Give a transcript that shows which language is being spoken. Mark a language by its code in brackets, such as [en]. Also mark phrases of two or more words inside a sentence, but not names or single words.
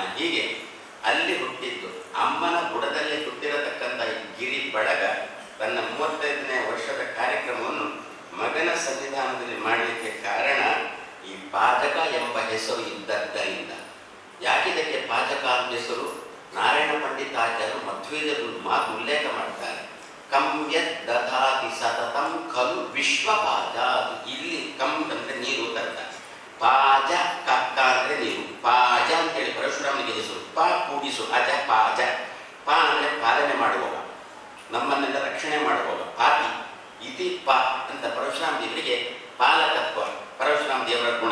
[kn] ಹೀಗೆ ಅಲ್ಲಿ ಹುಟ್ಟಿದ್ದು ಅಮ್ಮನ ಬುಡದಲ್ಲಿ ಹುಟ್ಟಿರತಕ್ಕಂಥ ಈ ಗಿರಿ ಬಳಗ ತನ್ನ 35ನೇ ವರ್ಷದ ಕಾರ್ಯಕ್ರಮವನ್ನು ಮಗನ ಸನ್ನಿಧಾನದಲ್ಲಿ ಮಾಡಲಿಕ್ಕೆ ಕಾರಣ ಈ ಪಾಜಕ ಎಂಬ ಹೆಸರು ಇದ್ದದ್ದರಿಂದ. ಯಾಕಿದಕ್ಕೆ ಪಾಜಕ ಅಂತ ಹೆಸರು? ನಾರಾಯಣ ಪಂಡಿತಾಚಾರ್ಯರು ಮಧ್ವೇದಲ್ಲಿ ಒಂದು ಮಾತು ಉಲ್ಲೇಖ ಮಾಡ್ತಾರೆ. [sa] कं यद् दधाति सततं खलु विश्वपाज. [kn] ಇಲ್ಲಿ ಕಂ ಅಂದ್ರೆ ನೀರು ತರ್ತ, ಪಾಜ ಕಕ್ಕ ಅಂದ್ರೆ ನೀರು, ಪಾಜ ಅಂತೇಳಿ ಪರಶುರಾಮನಿಗೆ ಹೆಸರು. ಪಾ ಕೂಡಿಸು, ಅಜ ಪಾಜ. ಪಾ ಅಂದ್ರೆ ಪಾಲನೆ ಮಾಡುವವ, ನಮ್ಮನ್ನೆಲ್ಲ ರಕ್ಷಣೆ ಮಾಡುವವ, ಪಾಪಿ. ಇತಿ ಪ ಅಂತ ಪರಶುರಾಮ ದೇವರಿಗೆ ಪಾಲಕತ್ವ ಪರಶುರಾಮ ದೇವರ ಗುಣ.